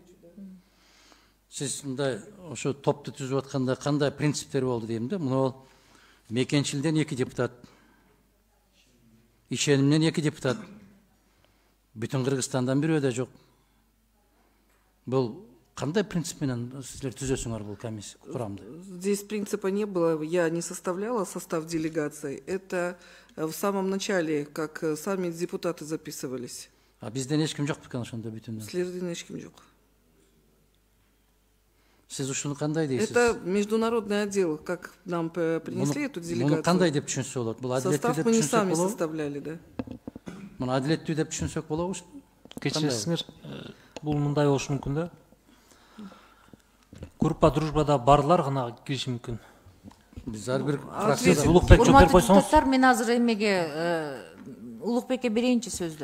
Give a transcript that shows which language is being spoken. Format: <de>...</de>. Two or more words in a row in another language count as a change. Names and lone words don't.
<ky>Сиз мындай ошо топту түзүп атканда кандай принциптер болду дейм да? Мына Мекенчилден 2 депутат, Ишенимден 2 депутат, бүтүн Кыргызстандан бирөө да жок. Бул кандай принцип менен силер түзөсүңөр бул комиссия курамды?</ky> <ru>Здесь принципа не было, я не составляла состав делегации. Это в самом начале, как сами депутаты записывались.</ru> <ky>А бизден эч ким жок бекен ошондо бүтүнөн? Силерден эч ким жок. Сиз ушуну кандай дейсиз?</ky> <ru>Это международный отдел, как нам принесли эту делегацию.</ru> <ky>Муну кандай деп түшүнсө болот? Бул адилеттүү деп</ky> <ru>Состав мы не</ru> <ky>түшүнсөк</ky> <ru>сами</ru> <ky>болобу?</ky> <ru>составляли, да.</ru> <ky>Муну адилеттүү деп түшүнсөк болобу? Кечиресиңер, бул мындай болушу мүмкүн да. Группа дружбада барлар гана кириши мүмкүн. Биз ар бир фракцияда Улукбек жооп берип койсоңуз. Депутаттар, мен азыр эмеге Улукбекке берейинчи сөздү.</ky>